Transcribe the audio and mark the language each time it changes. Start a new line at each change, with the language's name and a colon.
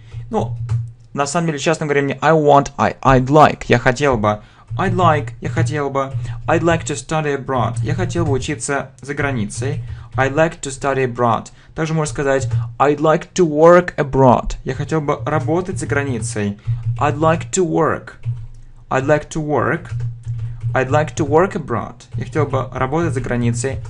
Russian: Ну, на самом деле, честно говоря, мне
English: I want, I'd like.
Russian: Я хотел бы.
English: I'd like to study abroad.
Russian: Я хотел бы учиться за границей.
English: I'd like to study abroad.
Russian: Также можно сказать
English: I'd like to work abroad.
Russian: Я хотел бы работать за границей.
English: I'd like to work abroad.
Russian: Я хотел бы работать за границей.